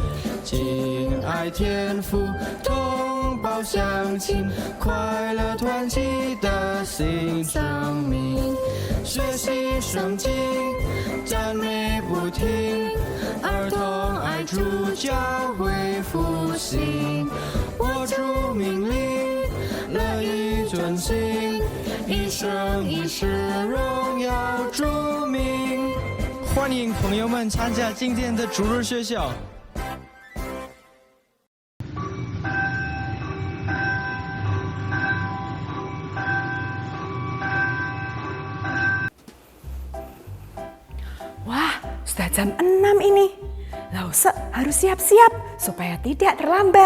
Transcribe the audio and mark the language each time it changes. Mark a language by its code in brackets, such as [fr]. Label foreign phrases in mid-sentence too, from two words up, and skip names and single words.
[zh] 敬爱天父，同胞相亲，快乐团契的新生命，学习圣经，赞美不停，儿童爱主，教会复兴，握住命令，乐意遵行，一生一世荣耀主名。欢迎朋友们参加今天的主日学校。 [id] Wah, sudah jam 6 ini. Lause harus siap-siap supaya tidak terlambat.